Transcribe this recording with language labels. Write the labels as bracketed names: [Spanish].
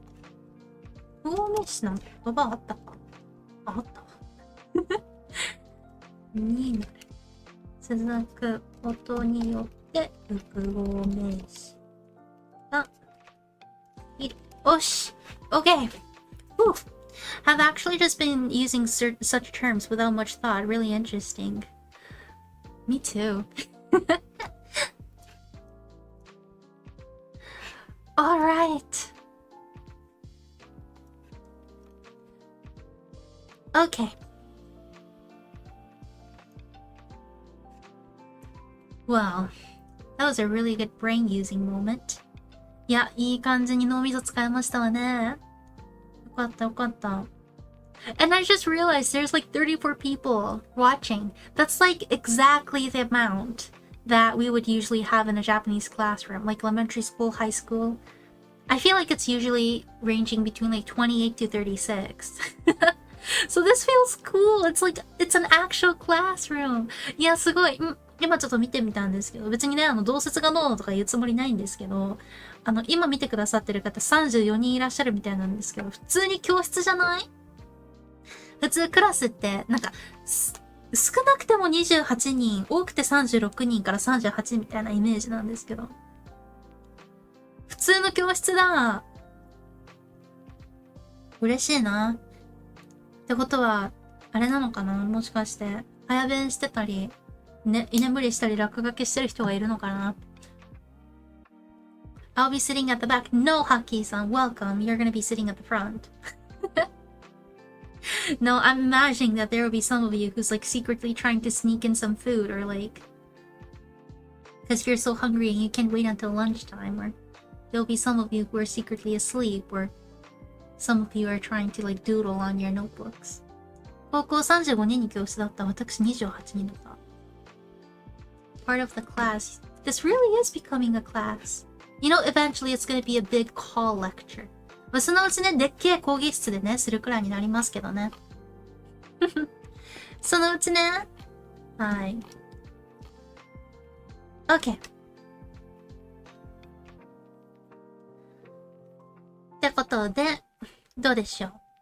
[Japanese] 複合名詞なんて言葉あったか？あったわに続くことによって複合名詞がいる。おし OK! Whew. [English] Have actually just been using such terms without much thought. Really interesting. Me too. Alright. Okay. Well, that was a really good brain using moment. [Japanese] いや、いい感じに脳みそ使いましたわね。よかったよかった。 [English] And I just realized there's like 34 people watching. That's like exactly the amount that we would usually have in a Japanese classroom, like elementary school, high school. I feel like it's usually ranging between like 28 to 36. So this feels cool. It's like, it's an actual classroom. [Japanese] いや、すごい。今ちょっと見てみたんですけど、別にね、同説がどうとか言うつもりないんですけど、今見てくださってる方34人いらっしゃるみたいなんですけど、普通に教室じゃない？普通クラスって、なんか、少なくても28人、多くて36人から38人みたいなイメージなんですけど。普通の教室だ。嬉しいな。ってことは、あれなのかな？もしかして、早弁してたり、ね、居眠りしたり落書きしてる人がいるのかな？ [English] I'll be sitting at the back. No, Haki-san, welcome. You're gonna be sitting at the front. No, I'm imagining that there will be some of you who's like secretly trying to sneak in some food or like... Because you're so hungry and you can't wait until lunchtime, or there'll be some of you who are secretly asleep, or some of you are trying to like doodle on your notebooks. [Japanese] 高校35人に教室だった私28人だった。 [English] Part of the class. This really is becoming a class. You know, eventually it's gonna be a big call lecture. [Japanese] まあ、そのうちね、でっけえ講義室でね、するくらいになりますけどね。そのうちね。はい。 OK。ってことで、どうでしょう？